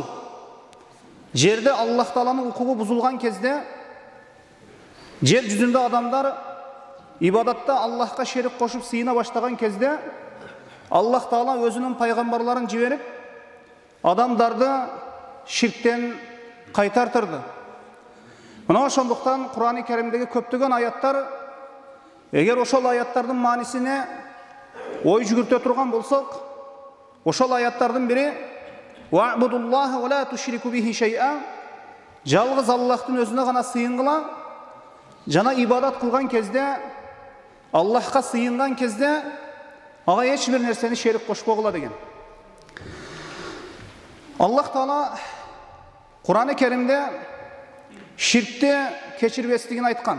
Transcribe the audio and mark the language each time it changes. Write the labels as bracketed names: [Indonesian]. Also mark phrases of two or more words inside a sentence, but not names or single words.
[Kyrgyz] Жерде Аллах Тааланын укугу бузулган кезде, жер жүзүндө адамдар ибадатта Аллахка шерик кошуп сыйына баштаган кезде, Аллах Таала өзүнүн пайгамбарларын жиберип, адамдарды ширктен кайтартырды. Мына ошондуктан Кур'ан-ы Керимдеги көптөгөн аяттар, эгер ошол аяттардын маанисине ой жүгүртө турган болсок, ошол аяттардын бири [Arabic] «واعبدوا الله ولا تشركوا به شيئا» [Kyrgyz] жалгыз Аллахтын өзүнө гана сыйынгыла, жана ибадат кылган кезде, Аллахка сыйынган кезде, ага эч бир нерсени шерик кошпогула деген. Аллах Таала Кур'ан-ы Керимде ширкти кечирбестигин айткан.